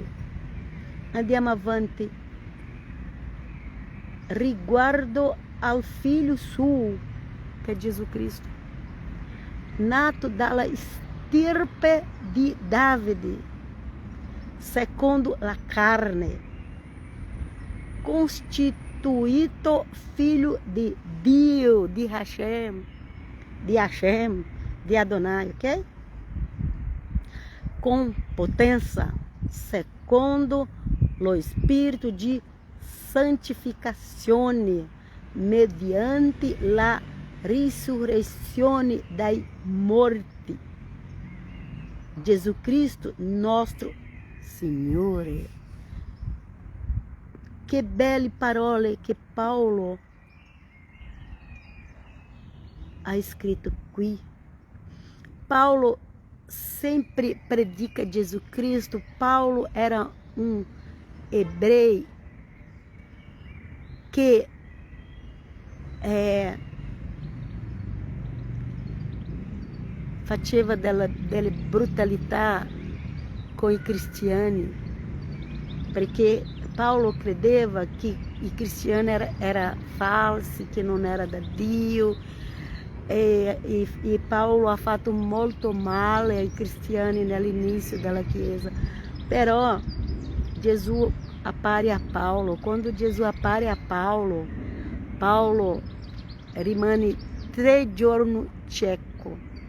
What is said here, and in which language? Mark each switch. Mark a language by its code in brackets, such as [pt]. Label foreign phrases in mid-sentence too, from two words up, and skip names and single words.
[it] Andiamo avanti. Riguardo al figlio suo, che è Gesù Cristo, nato dalla stirpe di Davide, secondo la carne, [pt] constituído filho de Dio, de Hashem, de Adonai, ok? Com potência, segundo o Espírito de [it] santificazione, mediante la risurrezione dai morti. [pt] Jesus Cristo, nosso Signore. [it] Que belle parole que Paulo ha escrito qui. Paulo sempre predica Jesus Cristo. Paulo era [pt] um hebreu [it] que faceva della brutalità com i cristiani, perché Paulo credeva que i cristiani era falsi, [pt] que não era da Dio, [it] e Paulo ha fatto molto male ai cristiani nell'inizio della Chiesa. Però Gesù appare a Paulo. Quando Gesù appare a Paulo, Paulo rimane 3 giorni cieco.